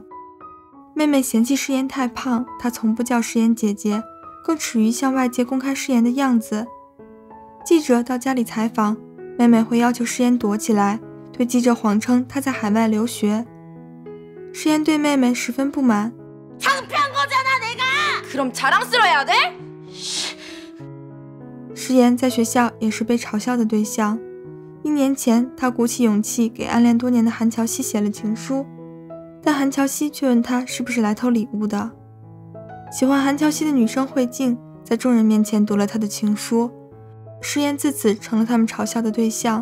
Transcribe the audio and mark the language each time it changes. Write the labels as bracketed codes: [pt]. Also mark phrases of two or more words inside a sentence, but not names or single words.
[zh] 妹妹嫌弃诗妍太胖，她从不叫诗妍姐姐，更耻于向外界公开诗妍的样子。记者到家里采访，妹妹会要求诗妍躲起来，对记者谎称她在海外留学。诗妍对妹妹十分不满。 [ko] 그럼 자랑스러워야 돼? [zh] 诗妍在学校也是被嘲笑的对象。1年前，她鼓起勇气给暗恋多年的韩乔熙写了情书，但韩乔熙却问她是不是来偷礼物的。喜欢韩乔熙的女生惠静在众人面前读了她的情书，诗妍自此成了他们嘲笑的对象。